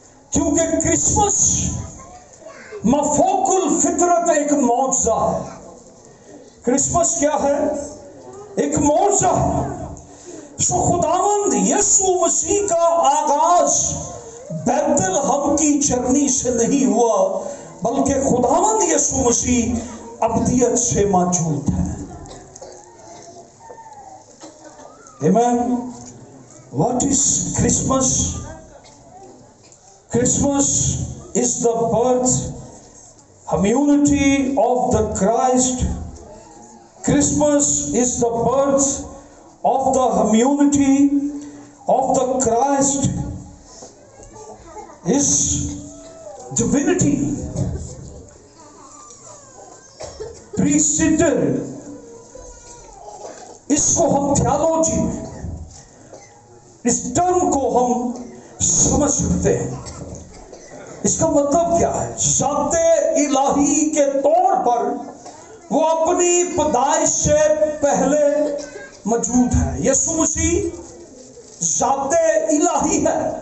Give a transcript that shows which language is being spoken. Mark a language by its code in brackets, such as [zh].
[ur] کیونکہ کرسمس مفوق الفطرت ایک معجزہ ہے۔ کرسمس کیا ہے؟ ایک معجزہ ہے۔ سو خداوند یسوع مسیح کا آغاز بیت الحم کی جرنی سے نہیں ہوا، بلکہ خداوند یسوع مسیح ابدیت سے موجود ہے۔ Amen. [en] What is Christmas? Christmas is the birth, community of the Christ. Christmas is the birth of the community of the Christ, His divinity preceded. [ur] اس کو ہم تھیالوجی میں اس ٹرم کو ہم سمجھ سکتے ہیں۔ اس کا مطلب کیا ہے؟ ذات الہی کے طور پر وہ اپنی پیدائش سے پہلے موجود ہے۔ یسوع مسیح ذات الہی ہے۔